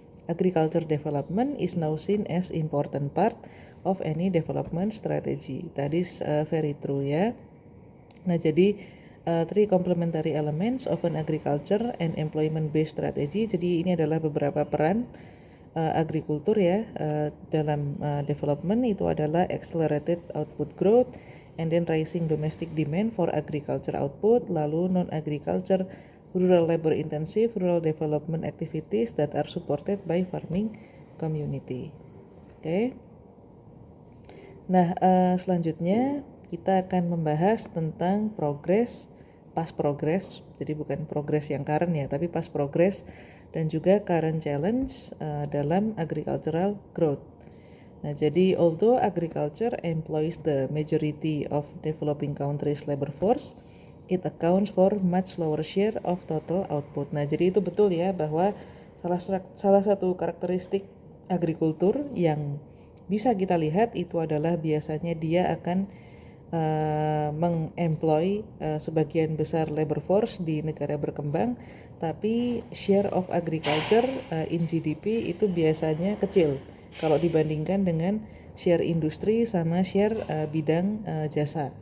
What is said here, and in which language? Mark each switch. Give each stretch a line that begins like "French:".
English: Agriculture development is now seen as important part of any development strategy. That is very true ya. Nah, jadi three complementary elements of an agriculture and employment based strategy.
Indonesian: Jadi ini adalah beberapa peran agrikultur ya dalam development. Itu adalah
English: accelerated output growth, and then rising domestic demand for agriculture output, lalu non agriculture rural labor intensive rural development activities that are supported by farming community.
Indonesian: Oke. Nah, selanjutnya kita akan membahas tentang
English: past progress,
Indonesian: jadi bukan progress yang current ya, tapi past progress dan juga
English: current challenge
Indonesian: dalam agricultural growth.
English: Nah, jadi although agriculture employs the majority of developing countries labor force, it accounts for much lower share of total output.
Indonesian: Nah, jadi itu betul ya bahwa salah satu karakteristik agrikultur yang bisa kita lihat itu adalah biasanya dia akan mengemploy sebagian besar labor force di negara berkembang, tapi
English: share of agriculture in GDP
Indonesian: itu biasanya kecil kalau dibandingkan dengan share industri sama share bidang jasa.